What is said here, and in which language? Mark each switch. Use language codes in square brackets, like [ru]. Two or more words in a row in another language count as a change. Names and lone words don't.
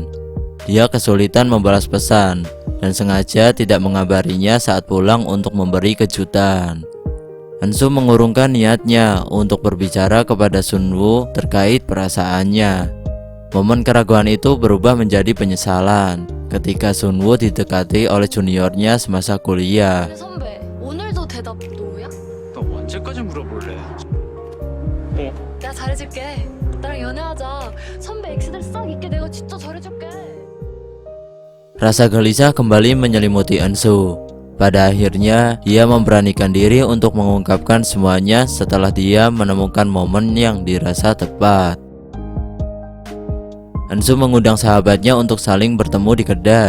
[id] Dia kesulitan membalas pesan dan sengaja tidak mengabarinya saat pulang untuk memberi kejutan. Ensu mengurungkan niatnya untuk berbicara kepada Sunwoo terkait perasaannya. Momen keraguan itu berubah menjadi penyesalan ketika Sunwoo didekati oleh juniornya semasa kuliah. [ko] 선배, 오늘도 대답 노야? 너 언제까지 물어볼래? 내가 잘해줄게. 나랑 연애하자. 선배 엑스들 싹 잊게 내가 진짜 잘해줄게. [id] Rasa gelisah kembali menyelimuti Ensu. Pada akhirnya, dia memberanikan diri untuk mengungkapkan semuanya setelah dia menemukan momen yang dirasa tepat. Ensu mengundang sahabatnya untuk saling bertemu di kedai.